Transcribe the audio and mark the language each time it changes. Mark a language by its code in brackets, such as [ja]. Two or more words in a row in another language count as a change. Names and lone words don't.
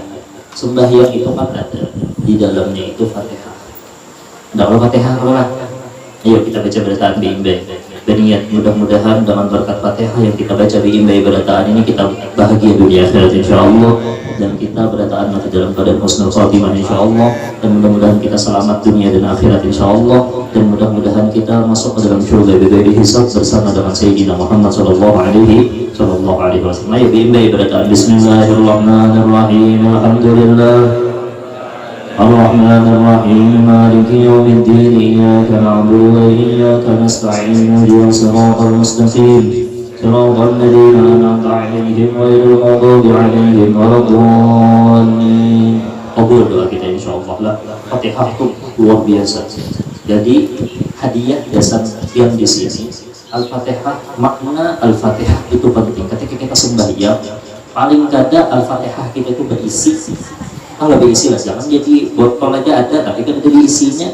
[id] Sembahyang itu kan ada di dalamnya itu Fatihah. Tidak Fatihah lah. [bjn] Ayo kita baca berataan biimbai. Berniat mudah-mudahan dengan berkat Fatihah yang kita baca biimbai berataan ini kita bahagia dunia akhirat insyaallah dan kita berataan mati dalam keadaan [ar] حسن الخاتمة [bjn] insyaallah dan mudah-mudahan kita selamat dunia dan akhirat insyaallah dan mudah-mudahan kita masuk ke dalam syurga [ar] بغير حساب [bjn] bersama dengan Sayyidina Muhammad [ar] صلى الله عليه وسلم. [bjn] Ayo biimbai berataan bismillahirrahmanirrahim. [ar] الحمد لله الرحمن الرحيم مالك يوم الدين إياك نعبد وإياك نستعين اهدنا الصراط المستقيم صراط الذين أنعمت عليهم غير المغضوب عليهم ولا الضالين. [id] Kabul doa kita insyaallah lah. Fatihah itu luar biasa. Jadi hadiah dasar yang di sini Al-Fatihah, makna Al-Fatihah itu penting. [bjn] Ketika kita sembahyang, paling kada Al-Fatihah kita itu berisi. [id] Kalau berisi lah, jangan jadi botol aja ada, tapi kan ada isinya.